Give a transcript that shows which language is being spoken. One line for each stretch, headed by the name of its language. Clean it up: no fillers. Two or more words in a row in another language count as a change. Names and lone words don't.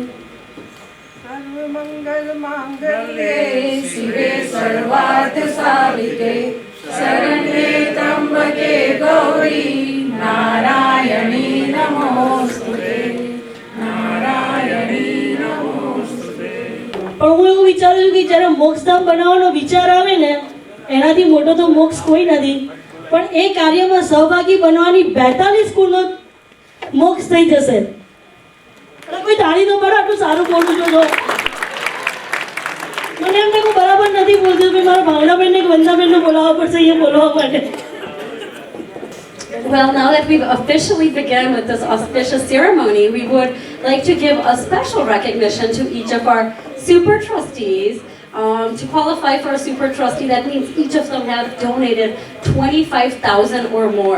Sanskrit: सर्वमङ्गलमाङ्गल्ये शिवे सर्वार्थसाधिके शरण्ये त्र्यम्बके गौरी नारायणी नमोस्तुते नारायणी नमोस्तुते।
Gujarati: પણ હું એવું વિચારું છું કે જ્યારે મોક્ષધામ બનાવવાનો વિચાર આવે ને એનાથી મોટો તો મોક્ષ કોઈ નથી, પણ એ કાર્યમાં સહભાગી બનવાની 42 કુળનો મોક્ષ થઈ જશે. કોઈ તાળી તો મારો આટલું સારું બોલું છું તો મને એમ કે હું બરાબર નથી બોલતી, મારા ભાવનાબેનને કે વંદાબેનને બોલાવવા પડશે અહીંયા બોલવા માટે.
English: Well, now that we've officially begun with this auspicious ceremony, we would like to give a special recognition to each of our super trustees. To qualify for a super trustee, that means each of them have donated 25,000 or more.